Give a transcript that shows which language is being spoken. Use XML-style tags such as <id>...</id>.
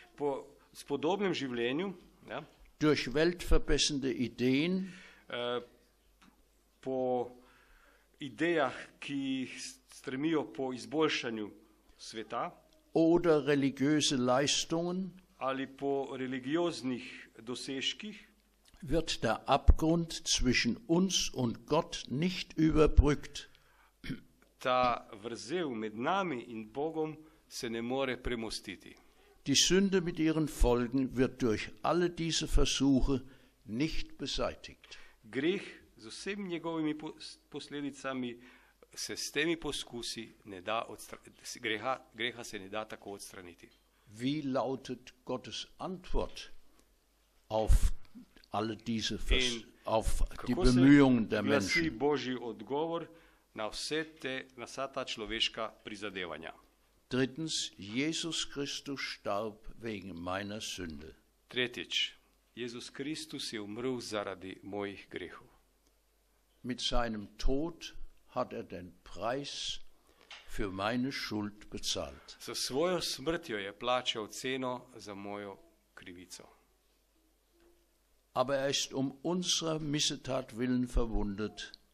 <sl>Po spodobnem življenju, ja,</sl> <de>durch weltverbessernde Ideen</de> <sl>po idejah, ki stremijo po izboljšanju sveta</sl> <de>oder religiöse Leistungen</de> <sl>ali po religioznih dosežkih,</sl> <de>wird der Abgrund zwischen uns und Gott nicht überbrückt.</de> <sl>ta vrzel med nami in Bogom se ne more premostiti.</sl> <de>Die Sünde mit ihren Folgen wird durch alle diese Versuche nicht beseitigt.</de> <sl>Greh z vsemi njegovimi posledicami se s temi poskusi ne da greha se ne da tako odstraniti.</sl> <de>Wie lautet Gottes Antwort auf alle diese auf die</de> <sl>Kako se</sl> <de>Bemühungen der</de> <sl>glasi</sl> <de>Menschen?</de> <sl>Božji odgovor na vsa ta človeška prizadevanja?</sl> <de>Drittens, Jesus Christus starb wegen meiner Sünde.</de> <sl>Tretjič, Jezus Kristus je umrl zaradi mojih grehov.</sl> <de>Mit seinem Tod hat er den Preis für meine Schuld bezahlt.</de> <sl>S svojo smrtjo je plačal ceno za mojo krivico.</sl> <de>Aber er ist um unserer Missetat willen verwundet.</de>